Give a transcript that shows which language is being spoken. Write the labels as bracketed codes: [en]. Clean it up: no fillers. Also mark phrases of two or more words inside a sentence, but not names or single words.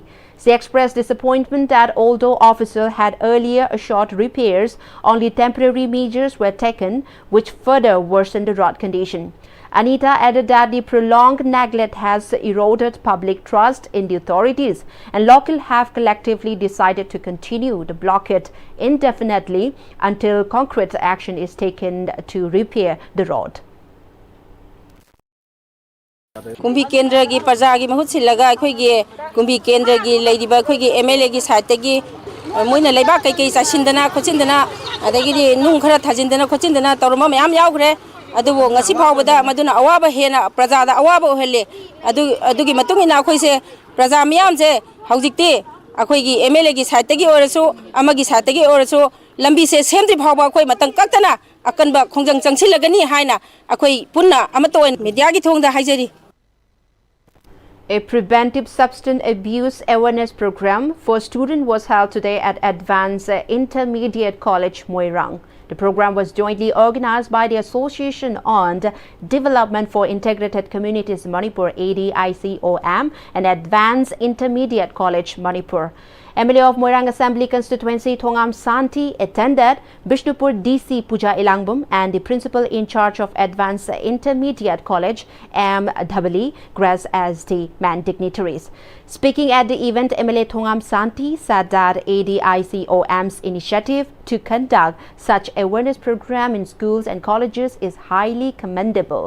[en] She expressed disappointment that although officials had earlier assured repairs, only temporary measures were taken, which further worsened the road condition. Anita added that the prolonged neglect has eroded public trust in the authorities, and locals have collectively decided to continue the blockade indefinitely until concrete action is taken to repair the road. [mni] Kumbi Kendra gi Praja gi mahut silaga akhoi Kumbi Kendra gi leidiba akhoi gi MLA gi site gi moina leiba kai kai sasindana khochindana adagi di nung khara thajindana khochindana torma mayam yaugre adubo ngasi phawbada maduna awaba hena Praja da awaba ohelle adugi matungina akhoi se Praja miyam je haujikti akhoi gi MLA gi site gi orasu amagi site gi orasu lambi se semdi phawba akhoi matang kaktana akanba khongjang changsilagani haina akhoi punna amatoin media gi thongda haijari. [en] A preventive substance abuse awareness program for students was held today at Advanced Intermediate College, Moirang. The program was jointly organized by the Association on Development for Integrated Communities Manipur ADICOM and Advanced Intermediate College, Manipur. MLA of Moirang Assembly Constituency Thongam Santi attended. Bishnupur DC Puja Ilangbum and the principal in charge of Advanced Intermediate College M. Dhabali graced as the main dignitaries. Speaking at the event, MLA Thongam Santi said that ADICOM's initiative to conduct such awareness program in schools and colleges is highly commendable.